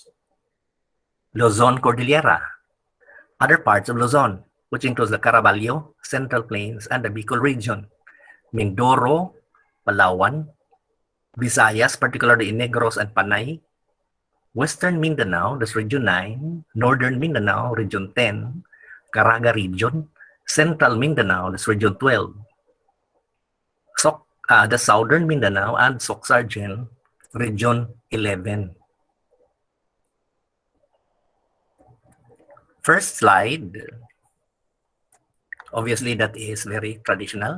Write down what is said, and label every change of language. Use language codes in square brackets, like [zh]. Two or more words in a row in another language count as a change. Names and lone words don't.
[en] Luzon Cordillera, other parts of Luzon, which includes the Caraballo, Central Plains, and the Bicol region, Mindoro, Palawan, Visayas, particularly in Negros and Panay, Western Mindanao, that's Region 9, Northern Mindanao, Region 10, Caraga region, Central Mindanao, that's Region 12, the Southern Mindanao and Sargen, Region 11. First slide, obviously that is very traditional.